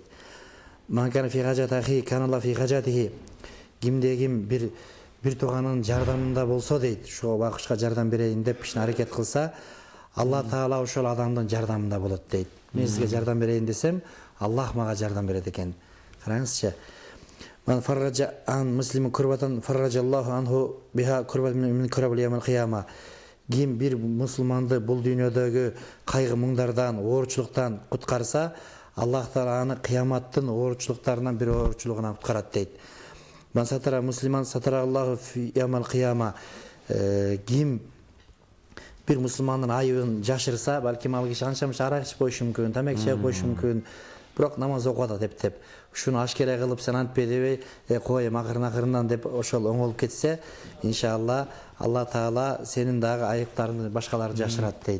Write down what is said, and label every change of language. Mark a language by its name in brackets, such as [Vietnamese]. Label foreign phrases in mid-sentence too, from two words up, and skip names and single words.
[Arabic] من كان في حاجته، كان الله في حاجته. [Kyrgyz] Кимде ким бир тууганын жардамында болсо дейт, ошого убакытка жардам берейин деп ишин аракет кылса, Алла таала ошол адамдын жардамында болот дейт. Мен сизге жардам берейин десем, Аллах мага жардам берет экен. Караңызчы. [Arabic] من فرج عن مسلم كربة فرج الله عنه بها كربة من كرب يوم القيامة. [Kyrgyz] Ким бир мусулманды бул дүйнөдөгү кайгы муңдардан, оорчулуктан куткарса, Аллах таала аны кыяматтын оорчулуктарынан бир оорчулугунан куткарат дейт. [Arabic] من ستر مسلما ستر الله في يوم القيامة. [Kyrgyz] Ким бир мусулмандын айыбын жашырса, балким ал киши анча-мынча арак ичип коюшу мүмкүн, тамак чегип коюшу мүмкүн, бирок намаз окуп атат деп. Ушуну ашкера кылып сен антпей дебей, коем акырын-акырындан деп ошол оңолуп кетсе, иншалла Алла таала сенин дагы айыптарыңды башкалар жашырат дейт.